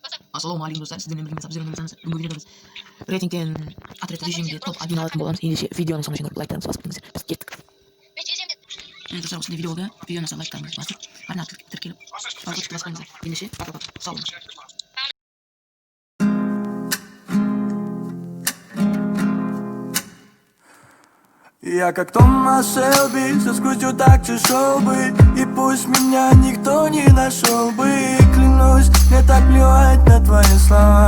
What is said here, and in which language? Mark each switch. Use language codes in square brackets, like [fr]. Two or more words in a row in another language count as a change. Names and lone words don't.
[kk] Ассаламу алейкум, достар, сіздермен бірге обзормен болсаңыз, бүгінгі видеода біз рейтингтен отряд режимге топ 1 алатын боламыз. Ендеше видеоның соңына шейін лайктарыңызды басып кетіңіздер. Біз кеттік. Достар, осындай видеоны лайктарыңызды басып, арна тіркеліп, колокольчикті баспаңыздар. Ендеше, пока, сау болыңыз. [ru] Я как Томас Шелби, соскучу так чешел бы, и пусть меня никто не нашел бы. Клянусь, мне так плевать на твои слова.